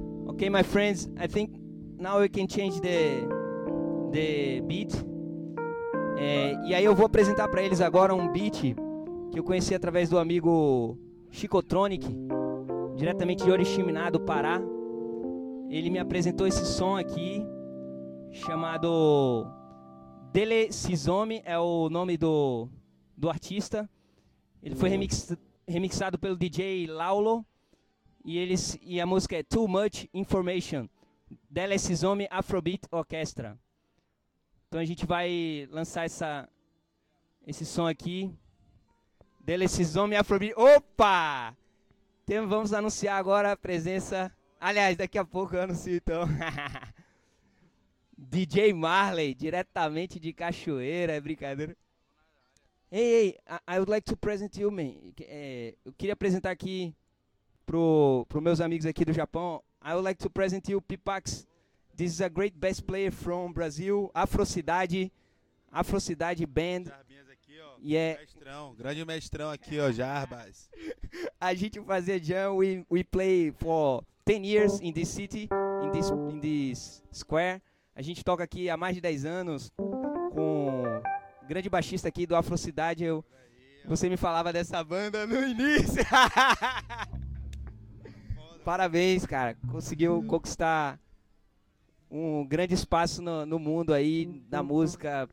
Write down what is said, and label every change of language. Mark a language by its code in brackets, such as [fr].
[en] Okay, my friends, I think now we can change the beat. [pt] E aí eu vou apresentar para eles agora um beat que eu conheci através do amigo Chicotronic, diretamente de Oriximiná, do Pará. Ele me apresentou esse som aqui, chamado Dele Sizome, é o nome do artista. Ele foi remixado pelo DJ Laulo e a música é Too Much Information, Dele Sizome Afrobeat Orchestra. Então a gente vai lançar essa esse som aqui. Dele esses homens afrobeat. Opa! Então, vamos anunciar agora a presença. Aliás, daqui a pouco eu anuncio então. DJ Marley, diretamente de Cachoeira, é brincadeira. [en] Hey, hey, I would like to present you, man. [pt] Eu queria apresentar aqui pro meus amigos aqui do Japão. [en] I would like to present you, Pipax. This is a great bass player from Brazil, Afrocidade, Afrocidade Band. [pt] Jarbinhas aqui, ó. [en] Yeah. [pt] Mestrão, grande mestrão aqui, ó, Jarbas. A gente fazia jam, [en] we play for 10 years in this city, in this square. [pt] A gente toca aqui há mais de 10 anos com grande baixista aqui do Afrocidade. Você me falava dessa banda no início. Parabéns, cara. Conseguiu conquistar um grande espaço no mundo aí, na música.